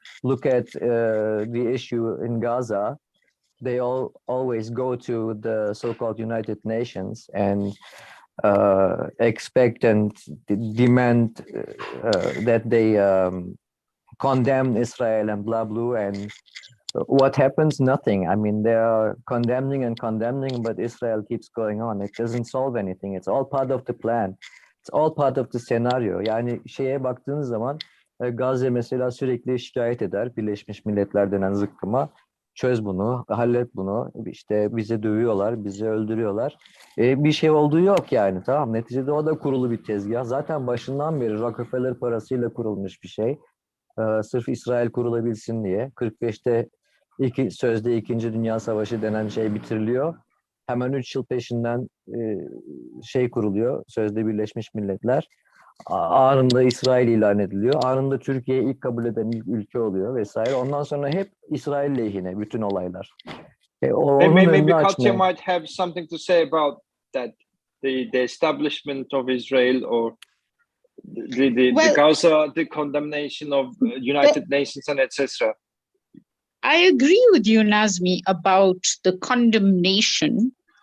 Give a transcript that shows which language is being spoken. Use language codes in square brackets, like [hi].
[en] Look at the issue in Gaza. They always go to the so-called United Nations and expect and demand that they condemn Israel and blah blah, and what happens? Nothing. I mean, they are condemning and condemning, but Israel keeps going on. It doesn't solve anything. It's all part of the plan. It's all part of the scenario. [tr] Yani şeye baktığınız zaman Gazze mesela sürekli şikayet eder Birleşmiş Milletler denen zıkkıma. Çöz bunu, hallet bunu. İşte bizi dövüyorlar, bizi öldürüyorlar. Bir şey olduğu yok yani, tamam. Neticede o da kurulu bir tezgah. Zaten başından beri Rockefeller parasıyla kurulmuş bir şey. Sırf İsrail kurulabilsin diye. 45'te sözde 2. Dünya Savaşı denen şey bitiriliyor. Hemen 3 yıl peşinden şey kuruluyor. Sözde Birleşmiş Milletler. Anında İsrail ilan ediliyor. Anında Türkiye ilk kabul eden ilk ülke oluyor vesaire. Ondan sonra hep İsrail lehine bütün olaylar. [en] Maybe Katya might have something to say about that, the establishment of Israel, or the Gaza, the condemnation of United Nations and etc. I agree with you, Nazmi, about the condemnation.